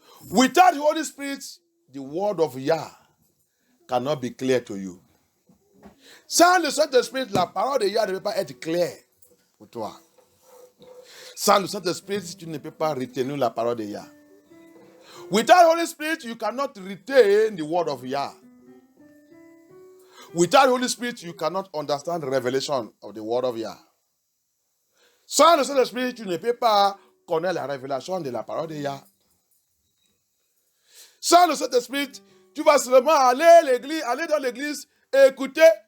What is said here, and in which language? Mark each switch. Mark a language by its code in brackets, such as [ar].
[en] Without the Holy Spirit, the word of Yah cannot be clear to you. [fr] Sans le Saint-Esprit, la parole de Yah ne peut pas être claire pour toi. Sans le Saint-Esprit, tu ne peux pas retenir la parole de Yah. [en] Without the Holy Spirit, you cannot retain the word of Yah. Without the Holy Spirit, you cannot understand the revelation of the word of Yah. [fr] Sans le Saint-Esprit, tu ne peux pas connaître la révélation de la parole de Yah. Sans le Saint-Esprit, tu vas seulement aller dans l'église, écouter.